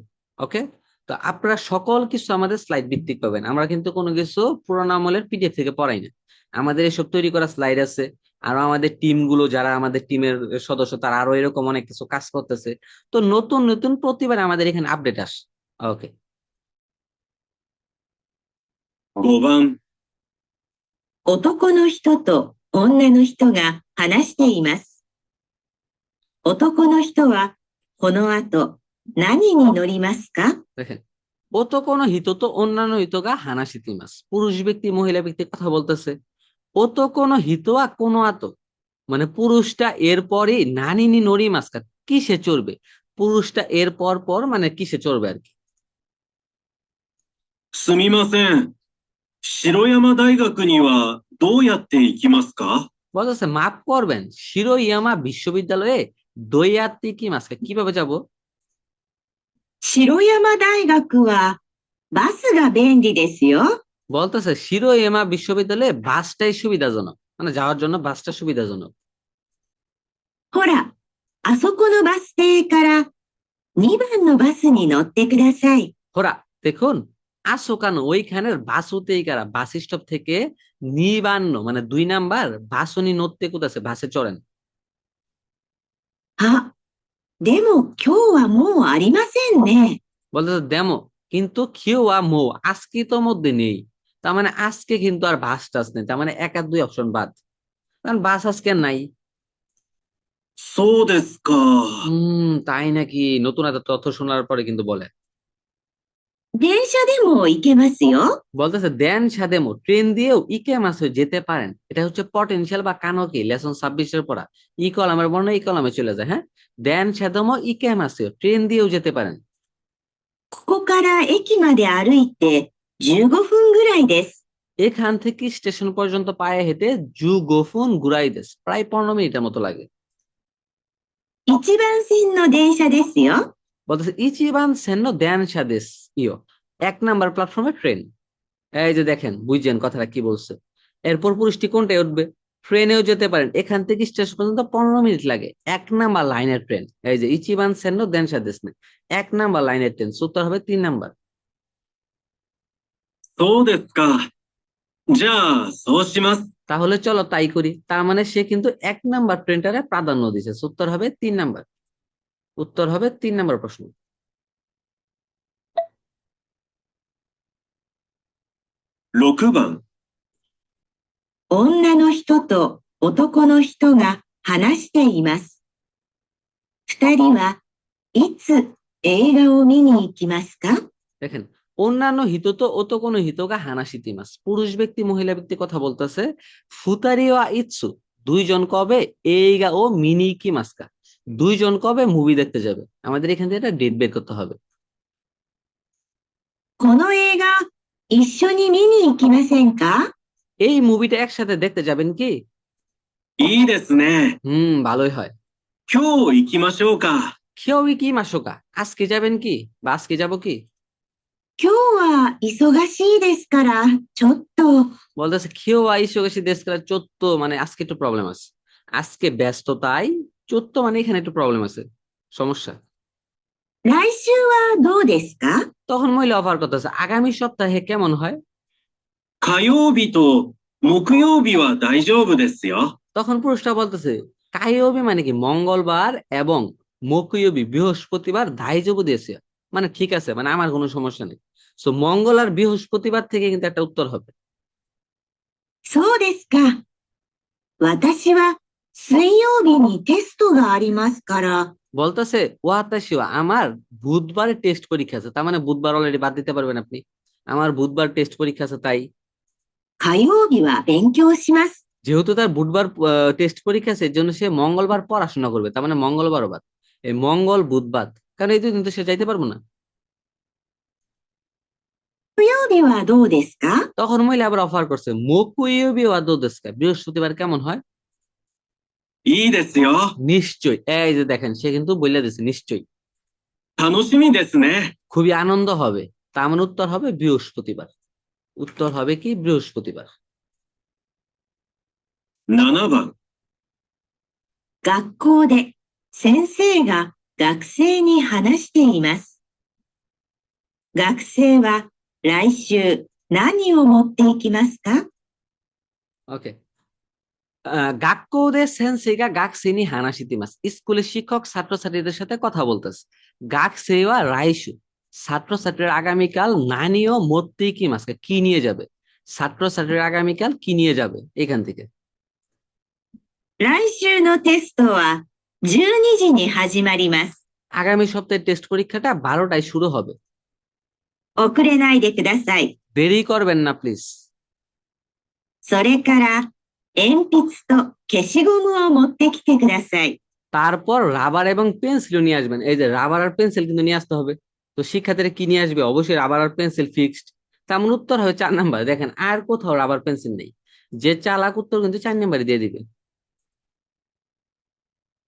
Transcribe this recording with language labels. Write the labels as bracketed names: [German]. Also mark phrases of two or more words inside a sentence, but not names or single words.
[Bangla] ওকে, তো আপনারা সকল কিছু আমাদের স্লাইড ভিত্তিক পাবেন, আমরা কিন্তু কোনো কিছু পুরোনো আমলের পিডিএফ থেকে পড়াই না। আমাদের এসব তৈরি করা স্লাইড আছে, আরো আমাদের টিম গুলো যারা আমাদের টিমের সদস্য তারা আরো এরকম অনেক কিছু কাজ করতেছে। তো নতুন নতুন প্রতিবার আমাদের এখানে আপডেট আসে। ওকে, [Japanese] 5 番、男の人と女の人が話しています。男の人はこの後何に乗りますか？ [Bangla] দেখেন [Japanese] 男の人と女の人が話しています, [Bangla] পুরুষ ব্যক্তি মহিলা ব্যক্তি কথা বলতেছে। [Japanese] 男の人は [Bangla] কোনো আত মানে পুরুষটা এরপরই [Japanese] 何に乗りますか [Bangla] কিসে চড়বে, পুরুষটা এর পর পর মানে কিসে চড়বে আর কি। [Japanese] すみません。白山大学にはどうやって行きますか？ [Bangla] বলতেছে মাফ করবেন, শিরোইয়ামা বিশ্ববিদ্যালয়ে [Japanese] どうやって行きますか [Bangla] কিভাবে যাব? [Japanese] 白山大学はバスが便利ですよ。 [Bangla] বলতেছে শিরোইমা বিশ্ববিদ্যালয়ে বাসটাই সুবিধাজনক, মানে যাওয়ার জন্য বাসটা সুবিধাজনক। [Japanese] ほら、あそこのバス停から2番のバスに乗ってください。 [Bangla] হোরা, দেখুন, আসো কেন ওইখানের [Japanese] バス停から, [English] bus stop [Bangla] থেকে নিবান্ন মানে 2 নাম্বার [Japanese] バスに乗ってください, [Bangla] বাসে চড়েন। [Japanese] あ、でも今日はもうありませんね。 [Bangla] বলতেছে দেমো, কিন্তু [Japanese] 今日はもう [Bangla] আজকে তো মধ্যে নেই, তার মানে আজকে কিন্তু আর বাস টাস নেই, তার মানে 1 আর 2 অপশন বাদ, কারণ বাস আজকে নাই। [Japanese] そうですか。 [Bangla] তাই নাকি, নতুন একটা তথ্য শোনার পরে কিন্তু বলে। [Japanese] 電車でも行けますよ。 [Bangla] বলতেছে [Japanese] 電車でも, [Bangla] ট্রেন দিয়েও [Japanese] 行けます [Bangla] যেতে পারেন। এটা হচ্ছে পটেনশিয়াল বা কানকি, লেসন 26-এর পড়া। ই কলামের বর্ণ এই কলামে চলে যায়। হ্যাঁ, [Japanese] 電車でも行けます, [Bangla] ট্রেন দিয়েও যেতে পারেন। [Japanese] ここから駅まで歩いて15分ぐらいです。 [Bangla] এখান থেকে স্টেশন পর্যন্ত পায়ে হেঁটে [Japanese] 15分ぐらいです, [Bangla] প্রায় 15 মিনিটের মতো লাগে। [Japanese] 一番線の電車ですよ。 [Bangla] বলতেছে [Japanese] 一番線の電車ですよ, [Bangla] 1 [English] number platform [Bangla] ট্রেন। এই যে দেখেন, বুঝছেন কথাটা কি বলছে। এরপর পুরুষটি কোনটায় উঠবে, ট্রেনেও যেতে পারেন, এখান থেকে স্টেশন পর্যন্ত 15 মিনিট লাগে, 1 [English] number line train. [Bangla] এই যে [Japanese] 一番線の電車ですね, [Bangla] 1 [English] number line train, [Bangla] উত্তর হবে 3 নাম্বার। [Japanese] そうですか。じゃあ、そうします。 [Bangla] তাহলে চলো তাই করি, তার মানে সে কিন্তু 1 নাম্বার ট্রেনটারে প্রাধান্য দিছে, উত্তর হবে 3 নাম্বার। উত্তর হবে 3 নাম্বার প্রশ্ন। [Japanese] 6 番。女の人と男の人が話しています。二人はいつ映画を見に行きますか？ [Bangla] দেখেন, [Japanese] 女の人と男の人が話しています, [Bangla] পুরুষ ব্যক্তি মহিলা ব্যক্তি কথা বলতেছে। [Japanese] 二人はいつ, [Bangla] 2জন কবে [Japanese] 映画を見に行きますか, [Bangla] 2জন কবে মুভি দেখতে যাবে। আমাদের এখান থেকে একটা ডেট বের করতে হবে। [Japanese] この映画一緒に見に行きませんか？ [Bangla] এই মুভিটা একসাথে দেখতে যাবেন কি? [Japanese] いいですね。 [Bangla] ভালোই হয়। [Japanese] 今日行きましょうか。今日行きましょうか, [Bangla] আজকে যাবেন কি বা আজকে যাব কি? [Japanese] 今日は忙しいですから、ちょっと。 [Bangla] বলতেছে [Japanese] 今日は忙しいですから, [Bangla] 14 মানে আজকে একটু প্রবলেম আছে, আজকে ব্যস্ততাই, 14 মানে এখানে একটু প্রবলেম আছে, সমস্যা। [Japanese] 来週はどうですか？ [Bangla] তখন মহিলা অফার করতেছে আগামী সপ্তাহে কেমন হয়। [Japanese] 火曜日と木曜日は大丈夫ですよ。 [Bangla] তখন পুরুষটা বলতেছে কাইয়বি মানে কি মঙ্গলবার এবং মকুয়বি বৃহস্পতিবার [Japanese] 大丈夫です, [Bangla] মানে ঠিক আছে, মানে আমার কোনো সমস্যা নেই। সো মঙ্গল আর বৃহস্পতিবার থেকে কিন্তু একটা উত্তর হবে। [Japanese] そうですか。私は水曜日にテストがありますから。 [Bangla] বলতেছে ওয়াতাশিওয়া, আমার বুধবারে টেস্ট পরীক্ষা আছে, তার মানে বুধবার অলরেডি বাদ দিতে পারবেন আপনি, আমার বুধবার টেস্ট পরীক্ষা আছে তাই। [Japanese] 火曜日は勉強します。 [Bangla] যেহেতু তার বুধবার টেস্ট পরীক্ষা আছে, এর জন্য সে মঙ্গলবার পড়াশোনা করবে, তার মানে মঙ্গলবারও বাদ, এই মঙ্গল বুধবার, কারণ এই 2 দিন তো সে যাইতে পারবো না। [Japanese] 木曜日はどうですか？ [Bangla] তখন মহিলা আবার অফার করছে [Japanese] 木曜日はどうですか, [Bangla] বৃহস্পতিবার কেমন হয়? [Japanese] いいですよ。 [Bangla] নিশ্চয়ই, এই যে দেখেন সে কিন্তু বলে দিছে নিশ্চয়ই, [Japanese] 楽しみですね。 [Bangla] খুবই আনন্দ হবে, তার মানে উত্তর হবে বৃহস্পতিবার। উত্তর হবে কি বৃহস্পতিবার। [Japanese] 7番。学校で先生が学生に話しています。学生は来週何を持っていきますか？ [Bangla] ওকে, [Japanese] 学校で先生が学生に話しています, [Bangla] স্কুলের শিক্ষক ছাত্রছাত্রীদের সাথে কথা বলতেছে। [Japanese] 学生は来週, [Bangla] ছাত্রছাত্রীর আগামীকাল [Japanese] 何を持っていきますか [Bangla] কি নিয়ে যাবে, ছাত্রছাত্রীর আগামীকাল কি নিয়ে যাবে এখান থেকে। [Japanese] 来週のテストは12時に始まります。 [Bangla] আগামী সপ্তাহের টেস্ট পরীক্ষাটা 12টায় শুরু হবে, [Japanese] 遅れないでください。 [Bangla] দেরি করবেন না প্লিজ। [Japanese] それから鉛筆と消しゴムを持ってきてください。 [Bangla] তারপর রাবার এবং পেন্সিলও নিয়ে আসবেন, এই যে রাবার আর পেন্সিল কিন্তু নিয়ে আসতে হবে। তো শিক্ষার্থীরা কি নিয়ে আসবে, অবশ্যই রাবার আর পেন্সিল ফিক্সড, তেমন উত্তর হবে 4 নাম্বার। দেখেন আর কোথাও রাবার পেন্সিল নেই, যে চালাক উত্তর কিন্তু 4 নাম্বারে দিয়ে দিবে।